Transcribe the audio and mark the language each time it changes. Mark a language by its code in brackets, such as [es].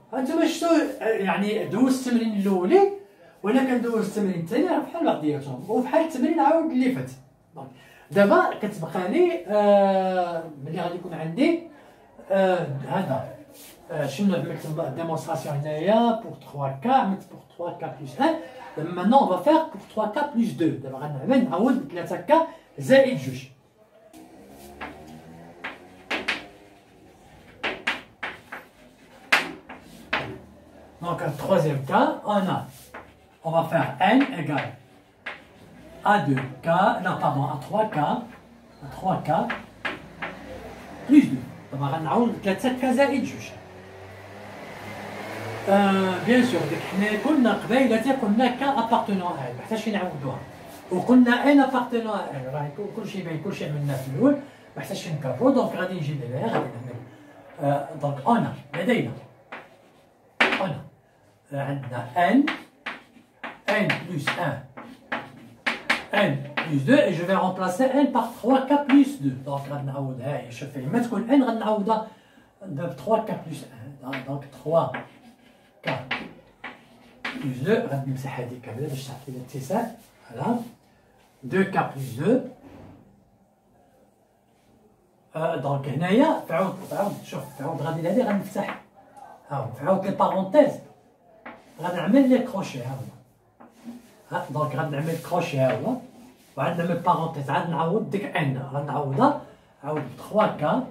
[ar] هانتوما شفتو يعني دوزت التمرين الاولي وانا كندوز التمرين الثاني راه بحال بعضياتهم وبحال التمرين عاود اللي فات. دابا كتبقى لي ملي غادي يكون عندي هذا شنو عملت ديمونستراسيون هنايا بور 3k عملت بور 3k بلس 1. دابا [fr] maintenant on va faire pour 3k plus 2. [ar] دابا غنعمل نعوض 3k زائد 2. [fr] Donc un troisième cas, on va faire n égale à 2k, non pardon, à 3k plus 2. [ar] دابا غنعوض 3k زائد 2. بيان سور حنا كنا قبيله قلنا ك ابارتونون هاي محتاجين نعاودوها. وقلنا ان ابارتينون ان راه كلشي باين كلشي عملناه في الاول ما حتاجش نكررو. دونك غادي نجي لهنا غادي نعمل دونك انا لدينا انا عندنا n plus 1 n plus 2 [fr] et je vais remplacer n par 3k plus 2. [ar] دونك غنعوض ها هي شوف لما تكون n غنعوضها ب 3k plus 1 دونك 3k plus 2 غادي نمسح هذه كامله باش تعطي الاتساع. فوالا 2k plus 2 دونك هنايا تعاود شوف تعاود غادي لهادي غنفتح ها تعاود لي بارونتيز غادي نعمل لي كروشي ها هو ها دونك غادي نعمل كروشي ها هو وعاد نعمل بارونتيز عاد نعوض ديك ان غنعوضها عاود 3k